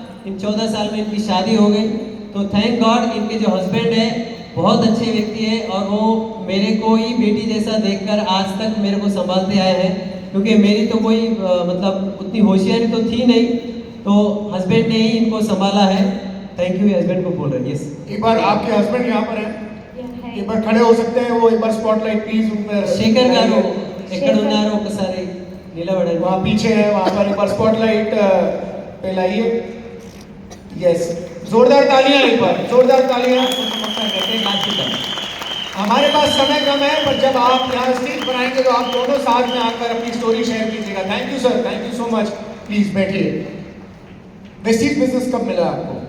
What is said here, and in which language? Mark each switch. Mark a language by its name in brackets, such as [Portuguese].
[Hindi] इन 14 साल में इनकी शादी हो गई. तो थैंक गॉड इनके जो हस्बैंड है बहुत अच्छे व्यक्ति है और वो मेरे को ही बेटी जैसा देखकर आज तक मेरे को संभालते आए हैं, क्योंकि मेरी तो कोई मतलब उतनी होशियारी तो थी नहीं, तो हस्बैंड ने ही इनको संभाला है. थैंक यू हस्बैंड को बोल रहे हैं. यस, एक बार आपके हस्बैंड यहाँ पर हैं, एक बार खड़े हो सकते हैं वो, एक बार स्पॉटलाइट प्लीज उन पर. [Telugu] శేఖర్ గారు ఎక్కడ ఉన్నారో ఒకసారి నిలబడండి. [Hindi] वहाँ पीछे है, वहाँ पर एक बार स्पॉटलाइट पे लाइए. यस, जोरदार तालियां, एक बार जोरदार तालियां. हमारे पास समय कम है, पर जब आप यहाँ स्टेज पर आएंगे तो आप दोनों साथ में आकर अपनी स्टोरी शेयर कीजिएगा. Thank you sir, thank you so much. Please बैठिए. वेस्टीज बिजनेस कब मिला आपको?